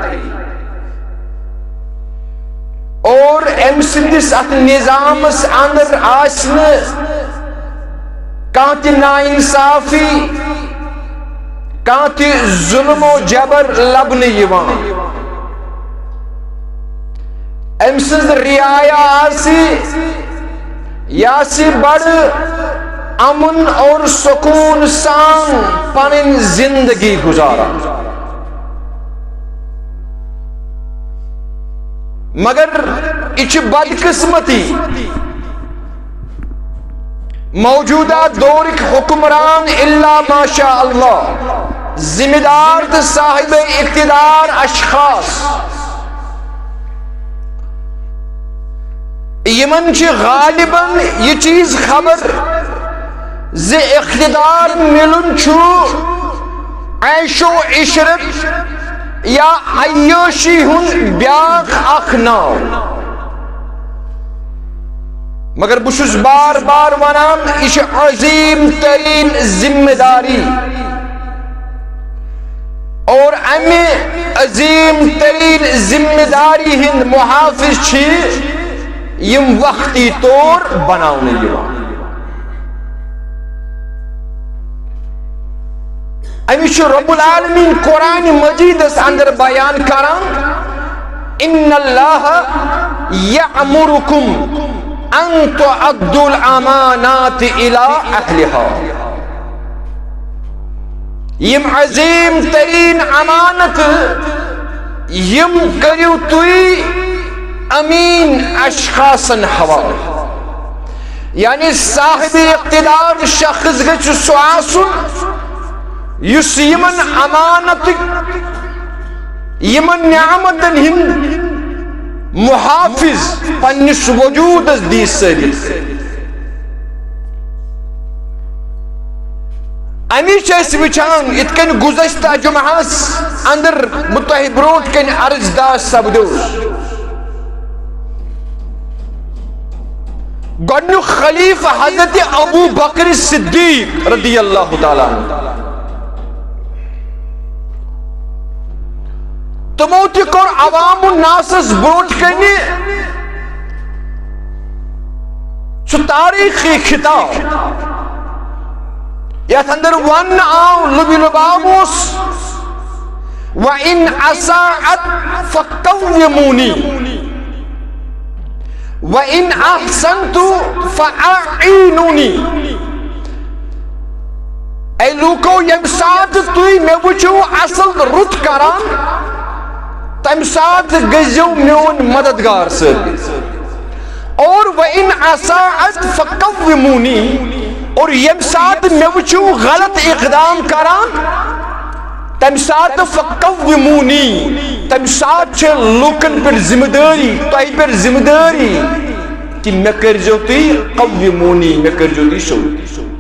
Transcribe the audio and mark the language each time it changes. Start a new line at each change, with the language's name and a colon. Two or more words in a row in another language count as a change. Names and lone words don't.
Kashmiri: اور أمۍ سٕنٛدِس اتھ نظامس اندر آسہِ نہٕ کانٛہہ تہِ ناانصافی کانٛہہ تہِ ظلم و جبر لبنہٕ یِوان أمۍ سٕنٛز رعایا آسہِ یہِ آسہِ بڑٕ امن اور سکون سان پنٕنۍ زندگی گزاران مگر یہ چھِ بدقسمتی موجودہ دورک حکمران
Arabic: الا ماشاء اللہ
Kashmiri: ذمہ دار تہٕ صاحب اقتدار اشخاص یمن چھِ غالباً یہ چیز خبر زِ اقتدار ملن چھُ عیش و عشرت یا عیاشی ہُنٛد بیاکھ اکھ ناو مگر بہٕ چھُس بار بار ونان یہ چھِ عظیم ترین ذمہ داری اور امہِ عظیم ترین ذمہ داری ہٕنٛدۍ محافظ چھِ یم وقتی طور بناونہٕ یِوان أمِس چھُ رب العالمین قرآن مجیدس اندر بیان کران
Arabic: ان اللہ یأمرکم ان تعدوا الامانات الى اہلها
Kashmiri: یم عظیم ترین امانت یم کریو تُہۍ امین اشخاصن حوالہ یعنی صاحب اقتدار شخص گژھِ سُہ آسُن یُس یمن امانت یمن نعمتن ہند محافظ پننس وجودس دی ثابت امی چھِ أسۍ وٕچھان یِتھ کٔنۍ گُزشتہ جمعہس اندر بہٕ تۄہہِ برونٛٹھ کٔنۍ عرض داز سپدیوس گۄڈنیُک خلیفہ حضرت ابو بکر صدیق
Arabic: رضی اللہ تعالیٰ عنہ
Kashmiri: تمو تہِ کوٚر عوام الناسس برونٛٹھ کنہِ سُہ تاریخی خطاب یتھ اندر ون آو لُبہِ لُباب اوس
Arabic: وَإِنْ أَسَاءَتْ فَقَوِّمُونِي وَإِنْ أَحْسَنْتُ فَأَعِينُونِي
Kashmiri: اے لوٗکو ییٚمہِ ساتہٕ تُہۍ مےٚ وٕچھِو اصل رُت کران تمہِ ساتہٕ گٔژھِو میون مددگار ثٲبت اور
Arabic: وَإِنْ أَسَاءَتْ فَقَوِّمُونِي
Kashmiri: اور ییٚمہِ ساتہٕ مےٚ وٕچھِو غلط اقدام کران تمہِ ساتہٕ فَقَوِّمُونِی تمہِ ساتہٕ چھِ لوٗکن پٮ۪ٹھ ذمہ دٲری تۄہہِ پٮ۪ٹھ ذمہ دٲری کہِ مےٚ کٔرۍزیو تُہۍ قَوِّمُونِی مےٚ کٔرۍزیو تُہۍ سیوٚد